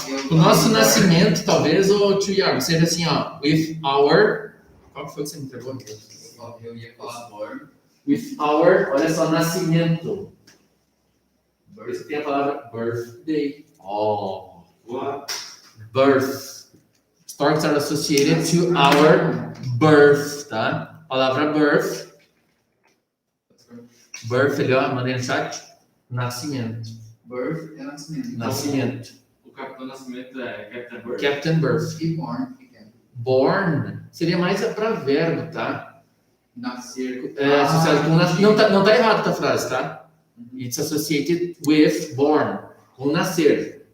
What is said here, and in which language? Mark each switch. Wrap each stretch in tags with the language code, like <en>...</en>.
<pt>O nosso nascimento, talvez, ô tio Iago, seja assim, ó.</pt> <en>With our.</en> <pt>Qual que foi que você me entregou? Eu ia falar born.</pt> <en>With our,</en> <pt>olha só, nascimento. Você tem a palavra birthday. Oh.</pt> <en>What? Birth. Storks are associated to our birth, tá?</en> <pt>Palavra birth. Birth, ali, ó, mandei no chat. Nascimento. Birth é nascimento. Nascimento. O Capitão Nascimento é</pt> <en>Captain Bird. Captain Birth.</en> <pt>E born, que é Born seria mais para verbo, tá? nascer. É associado com não tá errado a frase, tá?</pt> <en>It's associated with born,</en> <pt>com nascer.</pt>